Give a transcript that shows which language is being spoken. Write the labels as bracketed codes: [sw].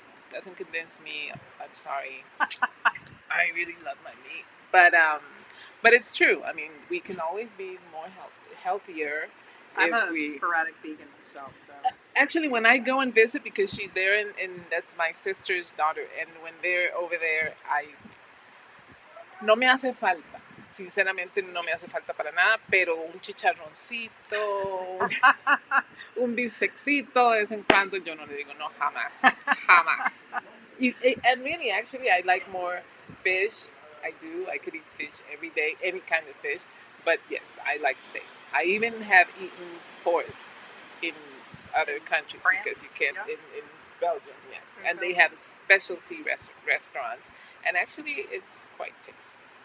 [en] Doesn't convince me. I'm sorry. I really love my meat, but it's true. I mean, we can always be more healthier. I'm if a we sporadic vegan myself, so. Actually, when I go and visit, because she's there, and that's my sister's daughter, and when they're over there, [es] no me hace falta. Sinceramente no me hace falta para nada, pero un chicharroncito, un bistecito de vez en cuando, yo no le digo no, jamás, jamás. [en] And really, actually, I like more fish. I do. I could eat fish every day, any kind of fish. But yes, I like steak. I even have eaten horse in other countries France, because you can yeah. in Belgium, yes. In And they Belgium. have specialty restaurants, and actually, it's quite tasty.